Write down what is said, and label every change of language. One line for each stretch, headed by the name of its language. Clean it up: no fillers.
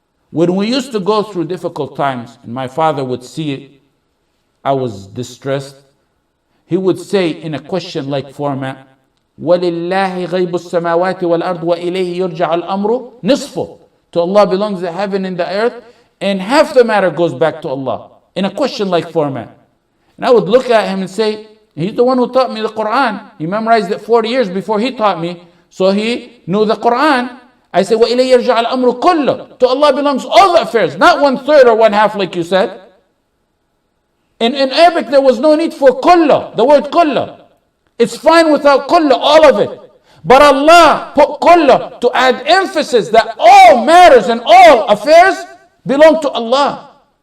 English: When we used to go through difficult times, and my father would see it, I was distressed, he would say in a question-like format,
Arabic: وَلِلَّهِ غَيْبُ السَّمَاوَاتِ وَالْأَرْضِ وَإِلَيْهِ يُرْجَعُ الْأَمْرُ نِصْفُ.
English: To Allah belongs the heaven and the earth, and half the matter goes back to Allah, in a question-like format. And I would look at him and say, he's the one who taught me the Quran. He memorized it 40 years before he taught me, so he knew the Quran. I say,
Arabic: وَإِلَيْهِ يَرْجَعُ الْأَمْرُ كُلُّهُ.
English: To Allah belongs all the affairs, not 1/3 or 1/2 like you said. In Arabic, there was no need for kullah, the word kullah. It's fine without kullah, all of it. But Allah put kullah to add emphasis that all matters and all affairs belong to Allah.